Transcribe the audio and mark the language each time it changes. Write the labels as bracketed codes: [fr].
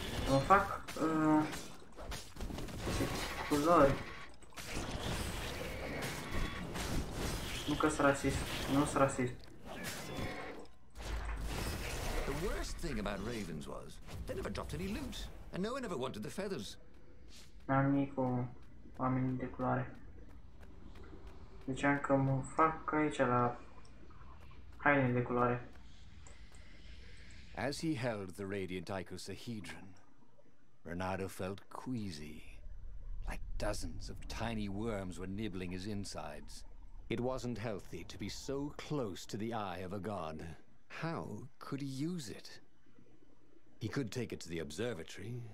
[ro] Mă fac culori. Nu că-s rasist, nu-s rasist. [en] The worst thing about ravens was they never dropped any loot, and no one ever wanted the feathers. [ro] N-am nimic cu oamenii de culoare. Ziceam că mă fac aici la haine de culoare. [en] As he held the radiant icosahedron, Renato felt queasy, like dozens of tiny worms were nibbling his insides. It wasn't healthy to be so close to the eye of a god. How could he use it? He could take it to the observatory.